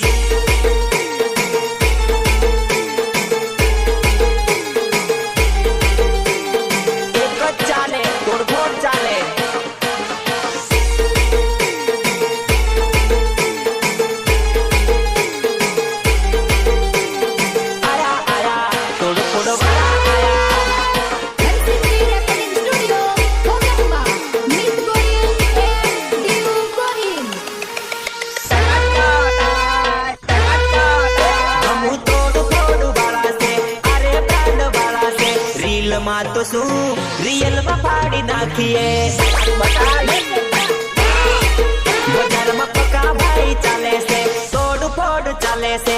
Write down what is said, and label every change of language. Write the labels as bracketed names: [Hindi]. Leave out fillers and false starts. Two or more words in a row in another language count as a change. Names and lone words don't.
[Gujarati] એક જ ચાલે તોડફોડ ચાલે. આયા આયા તોડફોડ વાળા આયા. [English] NCT Recording Studio, Kogamma, Meet Gorin and Diu Gorin. [Gujarati] હમું તોડફોડ વાળા છે, અરે બ્રાન્ડ વાળા છે. રીલમાં તો શું રિયલમાં ફાડી નાખીએ. બજારમાં પકા ભાઈ ચાલે છે, તોડફોડ ચાલે છે.